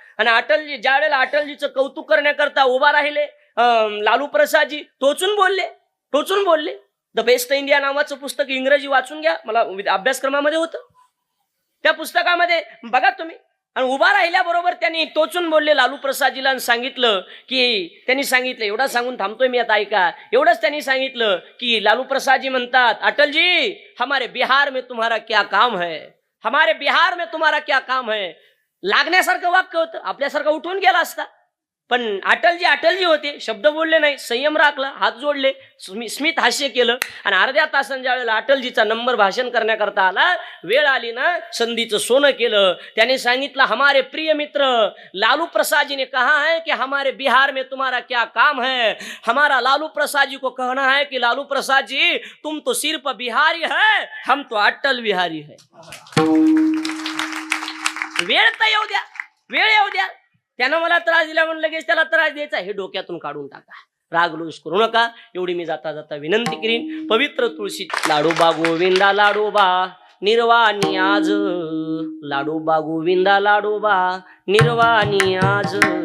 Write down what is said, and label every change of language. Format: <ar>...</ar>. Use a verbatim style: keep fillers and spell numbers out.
<mr>आणि अटलजी ज्यावेळेला अटलजीचं कौतुक करण्याकरता उभा राहिले लालू प्रसादजी, टोचून बोलले टोचून बोलले द बेस्ट इंडिया नावाचं पुस्तक इंग्रजी वाचून घ्या, मला अभ्यासक्रमामध्ये होतं. त्या पुस्तकामध्ये बघा तुम्ही, आणि उभा राहिल्याबरोबर त्यांनी टोचून बोलले लालू प्रसादजीला आणि सांगितलं की त्यांनी सांगितलं एवढं सांगून थांबतोय मी आता ऐका. एवढंच त्यांनी सांगितलं की लालू प्रसादजी म्हणतात अटलजी</mr> <hi>हमारे बिहार में तुम्हारा क्या काम है,</hi> <mr>हमारे बिहार में तुम्हारा क्या काम है. लागण्यासारखं वाक्य होतं, आपल्यासारखं उठून गेला असता, पण अटलजी अटलजी होते, शब्द बोलले नाही, संयम राखला, हात जोडले, स्मि- स्मित हास्य केलं. आणि अर्ध्या तासांच्या ज्यावेळेला अटलजीचा नंबर भाषण करण्याकरता आला, वेळ आली ना, संधीचं सोनं केलं. त्याने सांगितलं</mr> <hi>हमारे प्रिय मित्र लालू प्रसाद जी ने कहा है कि हमारे बिहार में तुम्हारा क्या काम है. हमारा लालू प्रसाद जी को कहना है कि लालू प्रसाद जी तुम तो सिर्फ बिहारी है, हम तो अटल बिहारी है.</hi> <mr>वेळ तर येऊ द्या, वेळ येऊ द्या. त्यानं मला त्रास दिला म्हणून लगेच त्याला त्रास द्यायचा हे डोक्यातून काढून टाका. रागलोष करू नका. एवढी मी जाता जाता विनंती करीन. पवित्र तुळशी लाडोबा गोविंदा लाडोबा निर्वाणी आज, लाडोबा गोविंदा लाडोबा निर्वाणी आज.</mr>